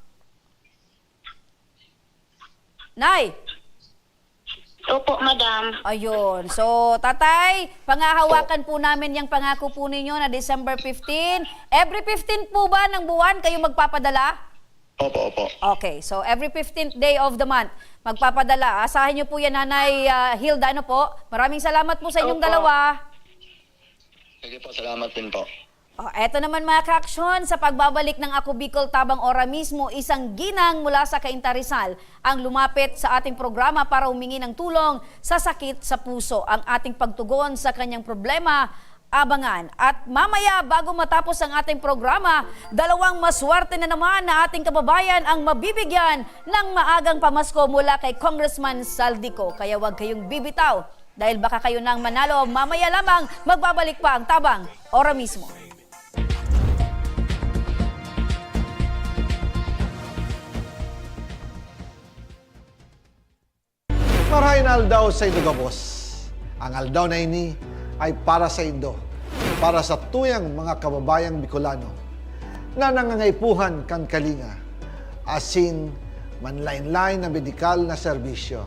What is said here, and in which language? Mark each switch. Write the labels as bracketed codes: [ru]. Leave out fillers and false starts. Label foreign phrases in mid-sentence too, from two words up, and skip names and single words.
[tl] Nay! Opo, madam. Ayun. So, Tatay, pangahawakan po namin yung pangako po ninyo na December 15. Every 15 po ba ng buwan kayo magpapadala? Opo. Okay. [en] So, every 15th day of the month, [tl] magpapadala. Asahin nyo po yan, Nanay Hilda, ano po? Maraming salamat po sa inyong Opo. dalawa. Sige po, salamat din po. Eto naman mga ka-aksyon, sa pagbabalik ng Ako Bicol Tabang Ora mismo, isang ginang mula sa Cainta Rizal ang lumapit sa ating programa para humingi ng tulong sa sakit sa puso. Ang ating pagtugon sa kanyang problema, abangan. At mamaya, bago matapos ang ating programa, dalawang maswerte na naman na ating kababayan ang mabibigyan ng maagang pamasko mula kay Congressman Saldico. Kaya huwag kayong bibitaw dahil baka kayo nang manalo. Mamaya lamang magbabalik pa ang Tabang Ora mismo. [bik] Marahin aldaw sa Indo Gabos. Ang aldaw na ini ay para sa Indo, para sa tuyang mga kababayang Bicolano na nangangaipuhan kan kalinga, asin manlain-lain na medikal na serbisyo.